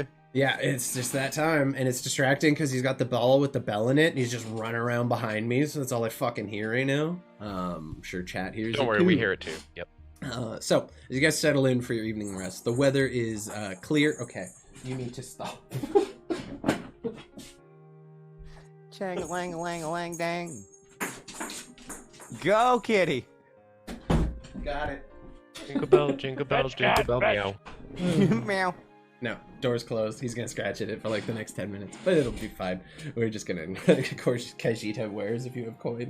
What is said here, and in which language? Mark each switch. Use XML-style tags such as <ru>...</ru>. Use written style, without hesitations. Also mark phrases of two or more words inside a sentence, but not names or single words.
<en>Yeah, it's just that time, and it's distracting because he's got the ball with the bell in it, and he's just running around behind me, so that's all I fucking hear right now. I'm sure chat hears it. Don't worry, we hear it too. Yep. So, as you guys settle in for your evening rest, the weather is clear. Okay, you need to stop. Chang-a-lang-a-lang-a-lang-dang. Go, kitty. Got it. Jingle bell, jingle bell, jingle bell, meow. Meow. No, door's closed. He's gonna scratch at it for like the next 10 minutes, but it'll be fine. We're just gonna, of course, Kajita wares if you have coin.</en>